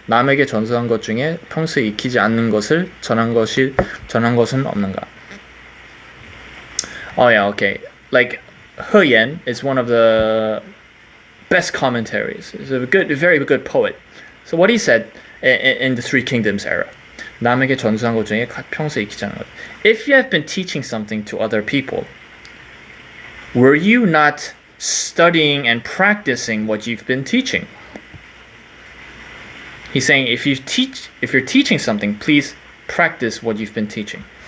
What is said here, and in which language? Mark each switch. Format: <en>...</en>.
<ko>남에게 전수한 것 중에 평소에 익히지 않는 것을 전한 것은 없는가?</ko> <en>Oh yeah, okay. Like He Yan is one of the best commentaries. He's a very good poet. So what he said in the Three Kingdoms era.</en> <ko>남에게 전수한 것 중에 평소에 익히지 않는 것.</ko> <en>If you have been teaching something to other people, were you not studying and practicing what you've been teaching? He's saying if you're teaching something, please practice what you've been teaching.</en>